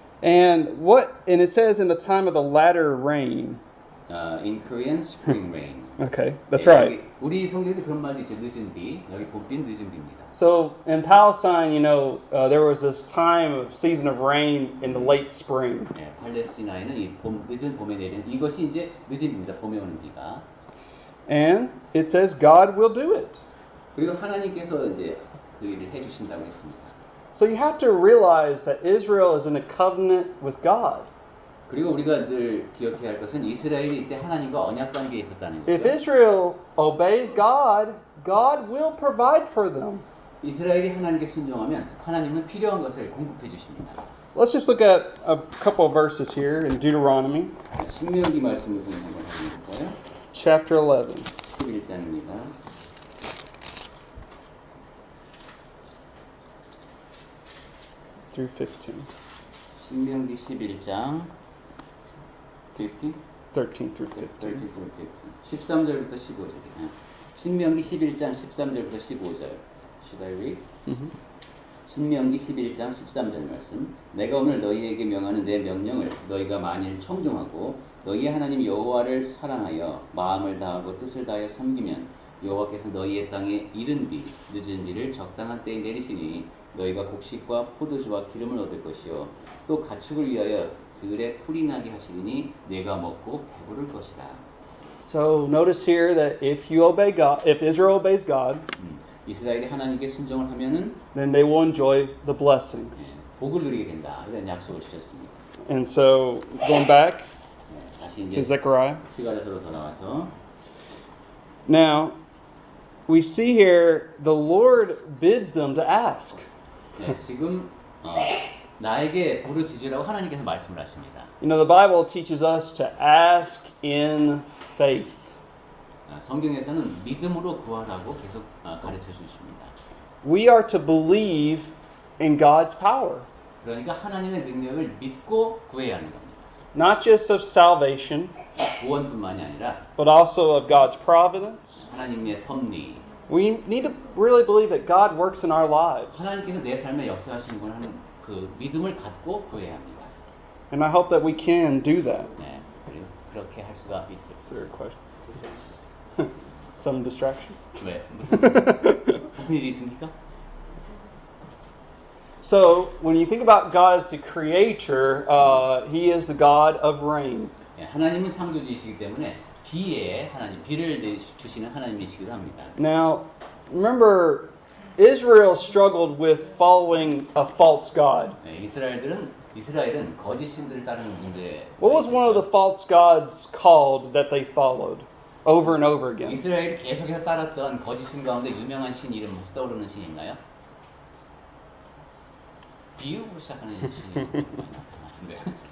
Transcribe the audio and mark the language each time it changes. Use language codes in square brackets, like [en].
[en] And it says in the time of the latter rain. In Korean, spring rain. Okay, that's [ko] 예, [en] right. [ko] 우리 성경에도 그런 말도 있죠. 늦은 비. 여기 봄비는 늦은 비입니다. [en] So in Palestine, there was this time of season of rain in the late spring. [ko] 예, 팔레스티나에는 이 늦은 봄에 내리는 이것이 이제 늦은 비입니다. 봄에 오는 비가. [en] And it says God will do it. [ko] 그리고 하나님께서 이제 그 일을 해주신다고 했습니다. [en] So you have to realize that Israel is in a covenant with God. [ko] 그리고 우리가 늘 기억해야 할 것은 이스라엘이 이때 하나님과 언약 관계에 있었다는 거죠. [en] If Israel obeys God, God will provide for them. [ko] 이스라엘이 하나님께 순종하면 하나님은 필요한 것을 공급해 주십니다. [en] Let's just look at a couple of verses here in Deuteronomy. [ko] 신명기 말씀을 한번 해볼까요? [en] Chapter 11. [ko] 11장입니다. [en] Through 15. [ko] 신명기 11장 13 [en] through 15. [ko] 13절부터 15절. 신명기 11장 13절부터 15절. [en] Should I read? [ko] 신명기 11장 13절 말씀. 내가 오늘 너희에게 명하는 내 명령을 너희가 만일 청종하고 너희 하나님 여호와를 사랑하여 마음을 다하고 뜻을 다하여 섬기면 여호와께서 너희의 땅에 이른 비, 늦은 비를 적당한 때에 내리시니 너희가 곡식과 포도주와 기름을 얻을 것이요 또 가축을 위하여 들에 풀이 나게 하시니 내가 먹고 배부를 것이라. [en] So notice here that if Israel obeys God, [ko] 이스라엘이 하나님께 순종을 하면은 [en] then they will enjoy the blessings. [ko] 복을 누리게 된다. 이런 약속을 주셨습니다. [en] And so going back [ko] 다시 [en] to [ko] 이제 [en] Zechariah. [ko] 스가랴서로 돌아와서 [en] Now we see here the Lord bids them to ask. [ko] 네, 지금 나에게 부르짖으라고 하나님께서 말씀을 하십니다. [en] The Bible teaches us to ask in faith. [ko] 성경에서는 믿음으로 구하라고 계속 가르쳐 주십니다. [en] We are to believe in God's power. [ko] 그러니까 하나님의 능력을 믿고 구해야 하는 겁니다. [en] Not just of salvation, [ko] 구원뿐만이 아니라 [en] but also of God's providence. [ko] 하나님의 섭리. [en] We need to really believe that God works in our lives. [ko] 하나님께서 내 삶에 역사하시는 걸 하는 그 믿음을 갖고 구해야 합니다. [en] And I hope that we can do that. [ko] 네, 그리고 그렇게 할 수가 있어요. [en] Is there a question? Some distraction? [ko] 왜? 무슨 일이 있습니까? [en] So, when you think about God as the creator, He is the God of rain. [ko] 네, 하나님은 창조주이시기 때문에 비에 하나님, 비를 주시는 하나님이시기도 합니다. [en] Now, remember, Israel struggled with following a false God. [ko] 네, 이스라엘은 거짓 신들을 따르는 문제. [en] What was one of the false gods called that they followed over and over again? [ko] 이스라엘이 계속해서 따랐던 거짓 신 가운데 유명한 신 이름 혹시 떠오르는 신이 있나요? 비유로 시작하는 신이 맞습니다.